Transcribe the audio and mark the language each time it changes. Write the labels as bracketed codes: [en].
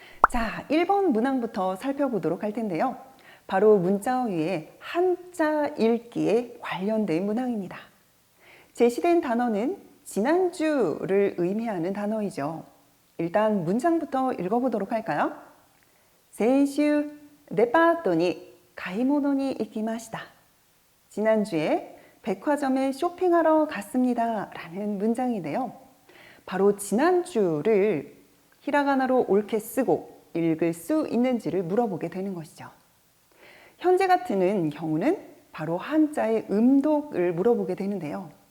[ko] 자, 1번 문항부터 살펴보도록 할 텐데요. 바로 문자어휘의 한자 읽기에 관련된 문항입니다. 제시된 단어는 지난주를 의미하는 단어이죠. 일단 문장부터 읽어보도록 할까요? [ja] 先週デパートに買い物に行きました. [ko] 지난주에 백화점에 쇼핑하러 갔습니다 라는 문장인데요. 바로 지난주를 히라가나로 옳게 쓰고 읽을 수 있는지를 물어보게 되는 것이죠. 현재 같은 경우는 바로 한자의 음독을 물어보게 되는데요.